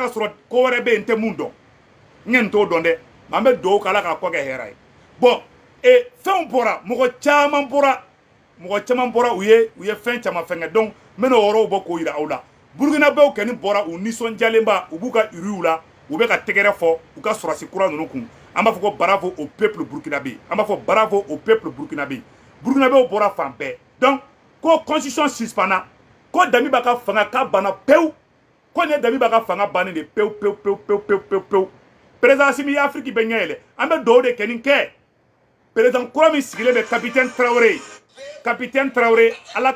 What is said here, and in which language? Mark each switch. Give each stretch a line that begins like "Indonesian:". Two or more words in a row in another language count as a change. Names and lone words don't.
Bambara: ka sɔrɔ ko wɛrɛ bɛ yen n tɛ mun dɔn n ɲɛ t'o dɔn dɛ an bɛ dugawu k'Ala k'a kɔ kɛ hɛrɛ ye bon fɛnw bɔra mɔgɔ caman bɔra u ye fɛn caman fɛngɛ donc n bɛna o yɔrɔw bɔ k'o yira aw la Burkinabew kɛni bɔra u nisɔndiyalenba u b'u ka uriw la u bɛ ka tɛgɛrɛ fɔ u ka sɔrɔsi kura ninnu kun an b'a fɔ ko
French: bravo au peuple burkinabé
Bambara: an b'a fɔ
French: bravo au peuple burkinabé
Bambara: Burkinabew bɔra fan bɛɛ donc ko constitution suspendra ko Damiba ka fanga k'a banna pewu ko nin ye Damiba ka fanga bannen de pewu président Assimi ye Afrique bɛɛ ɲɛ yɛlɛ an bɛ dugawu de kɛ nin kɛ président kura min sigilen bɛ capitaine Traoré Ala